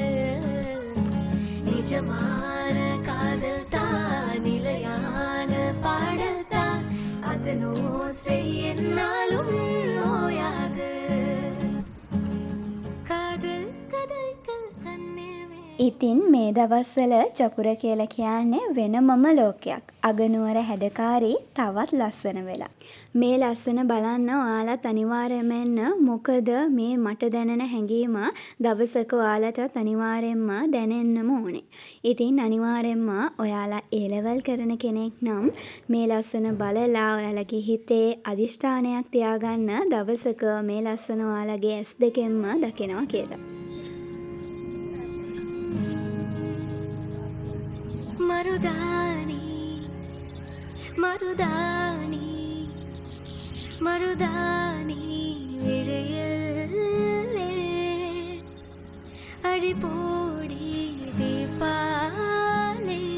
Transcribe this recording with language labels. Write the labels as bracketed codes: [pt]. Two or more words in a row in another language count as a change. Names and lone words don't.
[ta] நிஜமான காதல் தான் நிலையான பாடல் தான் அதனோ செய்யினாலும் நோயாது காதல் கதைகள் கண்ணீர் [si] ඉතින් මේ දවස්වල ජපුර කියලා කියන්නේ වෙනමම ලෝකයක්. අගනුවර හැඩකාරී තවත් ලස්සන වෙලා. මේ ලස්සන බලන්න ඔයාලත් අනිවාර්යයෙන්ම එන්න. මොකද මේ මට දැනෙන හැඟීම දවසක ඔයාලටත් අනිවාර්යයෙන්ම දැනෙන්නම ඕනේ. ඉතින් අනිවාර්යයෙන්ම ඔයාලා A level කරන කෙනෙක් නම් මේ ලස්සන බලලා ඔයාලගේ හිතේ අදිෂ්ඨානයක් තියාගන්න දවසක මේ ලස්සන ඔයාලගේ ඇස් දෙකෙන්ම දකිනවා කියලා. [ta] மருதாணி மருதாணி மருதாணி விழையல்லே அடிப்போடி தீபாலே